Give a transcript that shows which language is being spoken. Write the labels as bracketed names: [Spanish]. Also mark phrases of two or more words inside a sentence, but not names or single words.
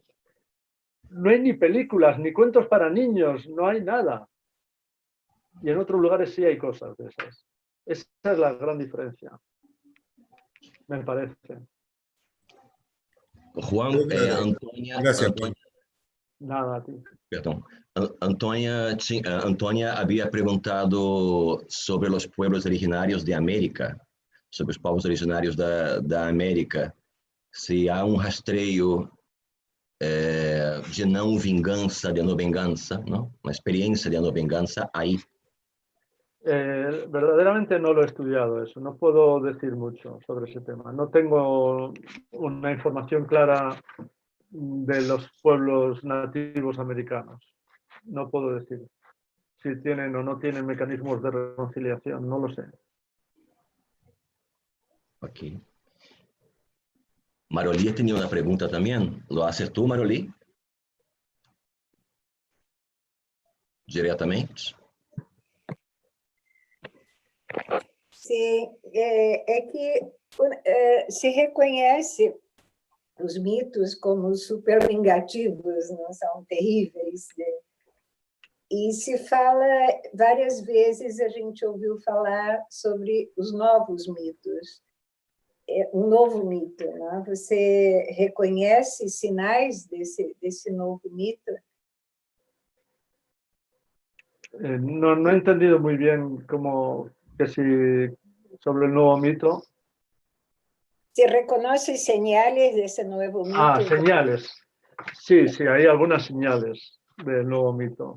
[Spanish] No hay ni películas, ni cuentos para niños, no hay nada. Y en otros lugares sí hay cosas de esas. Esa es la gran diferencia, me parece. Juan, Gracias, Juan. Nada, a ti. [Portuguese] Perdão. Antônia havia perguntado sobre os pueblos originários de América, sobre os povos originários da América, se há rastreio de não vingança, de não vengança, ¿no? Uma experiência de não vengança aí. [Spanish] Verdaderamente no lo he estudiado eso, no puedo decir mucho sobre ese tema. No tengo una información clara de los pueblos nativos americanos. No puedo decir si tienen o no tienen mecanismos de reconciliación, no lo sé. Ok. Maroli tenía una pregunta también. ¿Lo haces tú, [Portuguese] Maroli? Diretamente? Sim, é que se reconhece os mitos como super vingativos, não são terríveis. E se fala, várias vezes a gente ouviu falar sobre os novos mitos. Um novo mito, né? Você reconhece sinais desse novo mito? [Spanish] No he entendido muy bien sobre el nuevo mito. ¿Se reconocen señales de ese nuevo mito? Ah, señales. Sí, sí, hay algunas señales del nuevo mito.